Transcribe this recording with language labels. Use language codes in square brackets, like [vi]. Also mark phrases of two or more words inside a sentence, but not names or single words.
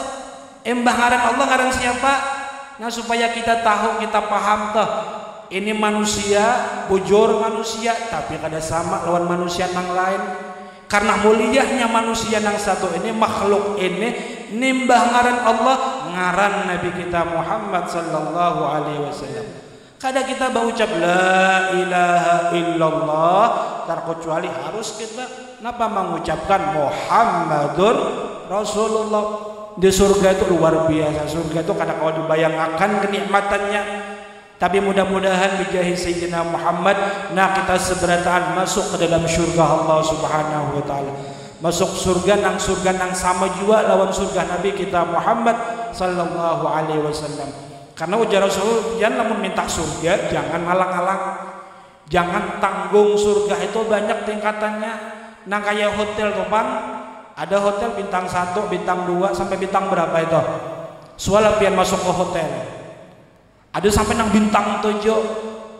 [bjn] Imbah ngaran Allah, ngaran siapa? Nah supaya kita tahu, kita paham tuh. Ini manusia, bujur manusia, tapi kada sama lawan manusia nang lain. Karena muliahnya manusia nang satu ini, makhluk ini nimbah ngaran Allah, ngaran Nabi kita Muhammad [ar] صلى الله عليه وسلم. [bjn] Kada kita berucap [ar] لا إله إلا الله [bjn] terkecuali harus kita napa mengucapkan [ar] محمد رسول الله. [bjn] Di surga itu luar biasa. Surga itu kada kau dibayangkan kenikmatannya. Tapi mudah-mudahan bijahi Sayyidina Muhammad, nah kita seberataan masuk ke dalam surga Allah [ar] سبحانه وتعالى. [bjn] Masuk surga nang sama juga lawan surga Nabi kita Muhammad [ar] صلى الله عليه وسلم. [bjn] Karena ujar Rasul, jangan lamun minta surga jangan malang-alang. Jangan tanggung, surga itu banyak tingkatannya. Nang kayak hotel tuh Bang, ada hotel bintang 1, bintang 2 sampai bintang berapa itu? Soalnya pian masuk ke hotel. Ada sampai nang bintang 7.